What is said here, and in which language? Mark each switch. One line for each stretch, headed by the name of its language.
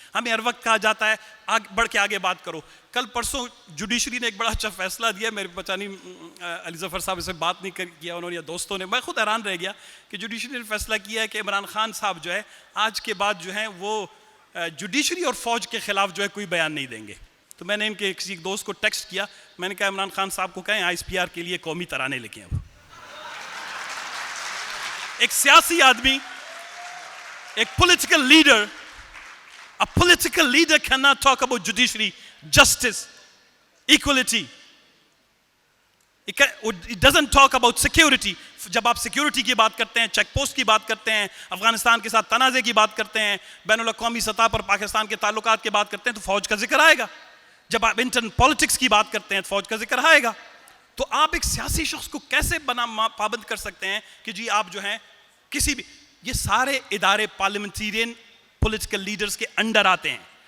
Urdu: ہمیں ہر وقت کہا جاتا ہے بڑھ کے آگے بات کرو. کل پرسوں جوڈیشری نے ایک بڑا اچھا فیصلہ دیا, میرے پتہ نہیں علی ظفر صاحب اس سے بات نہیں کیا انہوں نے یا دوستوں نے, میں خود حیران رہ گیا کہ جوڈیشری نے فیصلہ کیا ہے کہ عمران خان صاحب جو ہے آج کے بعد جو ہیں وہ جوڈیشری اور فوج کے خلاف جو ہے کوئی بیان نہیں دیں گے. تو میں نے ان کے کسی دوست کو ٹیکسٹ کیا, میں نے کہا عمران خان صاحب کو کہیں ISPR کے لیے قومی ترانے لکھیں. اب ایک سیاسی آدمی, ایک political leader,
English: a political leader cannot talk about judiciary, justice, equality. It doesn't talk about security.
Urdu: جب آپ سیکیورٹی کی بات کرتے ہیں, چیک پوسٹ کی بات کرتے ہیں, افغانستان کے ساتھ تنازع کی بات کرتے ہیں, بین الاقوامی سطح پر پاکستان کے تعلقات کی بات کرتے ہیں, تو فوج کا ذکر آئے گا. جب آپ انٹرنل پالیٹکس کی بات کرتے ہیں تو فوج کا ذکر آئے گا. تو آپ ایک سیاسی شخص کو کیسے پابند کر سکتے ہیں کہ جی آپ جو ہیں کسی بھی, یہ سارے ادارے پارلیمنٹیرین پولیٹیکل لیڈرز کے انڈر آتے ہیں.